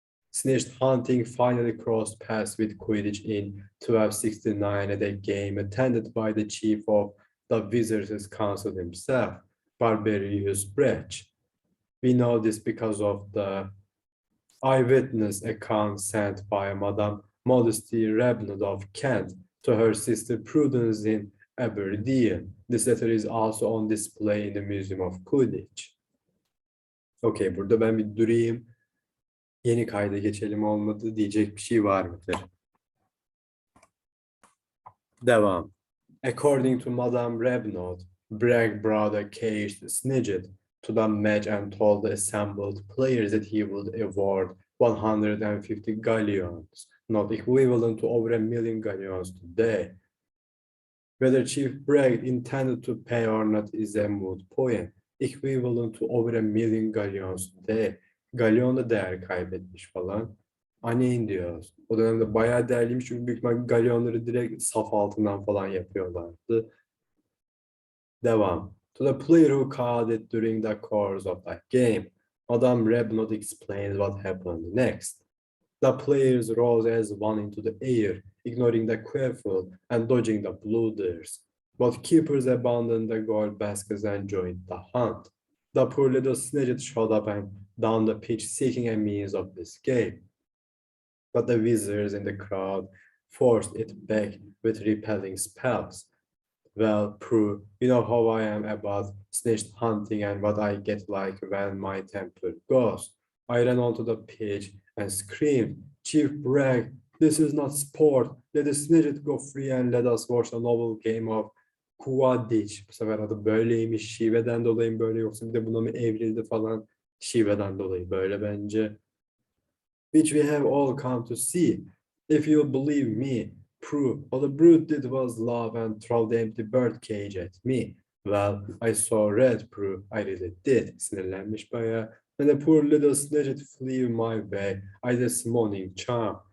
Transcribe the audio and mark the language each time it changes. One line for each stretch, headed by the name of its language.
English: Snitch hunting finally crossed paths with Quidditch in 1269 at a game attended by the chief of the Wizards' Council himself, Barbarius Breach. We know this because of the eyewitness account sent by Madame Modesty Rabnod of Kent to her sister Prudence in Aberdeen. This letter is also on display in the Museum of Quidditch.
Turkish: Okay, burada ben bir durayım. Yeni kayda geçelim, olmadı diyecek bir şey var mıdır? Devam.
English: According to Madame Rabnod, Bragg brought a caged Snidget to the match and told the assembled players that he would award 150 galleons, not equivalent to over 1 million galleons today. Whether Chief Bragg intended to pay or not is a moot point. Equivalent to over 1 million galleons today.
Turkish: Galyon da değer kaybetmiş falan. Aneyn diyoruz. O dönemde bayağı değerliymiş çünkü büyük ihtimalle galyonları direkt saf altından falan yapıyorlardı. Devam.
English: To the player who caught it during the course of that game, Madame Rabnod explained what happened next. The players rose as one into the air, ignoring the quaffle and dodging the blooders. But keepers abandoned the gold baskets and joined the hunt. The poor little Snidget showed up and down the pitch seeking a means of escape. But the wizards in the crowd forced it back with repelling spells. Well, Prue, you know how I am about snitch hunting and what I get like when my temper goes. I ran onto the pitch and screamed, Chief Bragg, this is not sport. Let the Snidget go free and let us watch the noble game of Quidditch.
Turkish: Bu sefer adı böyleymiş. Şiveden dolayı mı böyle yoksa bir de buna mı evrildi falan. Şiveden dolayı böyle bence.
English: Which we have all come to see. If you believe me, Prue, all the brute did was laugh and throw the empty bird cage at me. Well, I saw red, Prue. I really did.
Turkish: Sinirlenmiş bayağı.
English: And the poor little Snidget flew my way. I did summoning charm.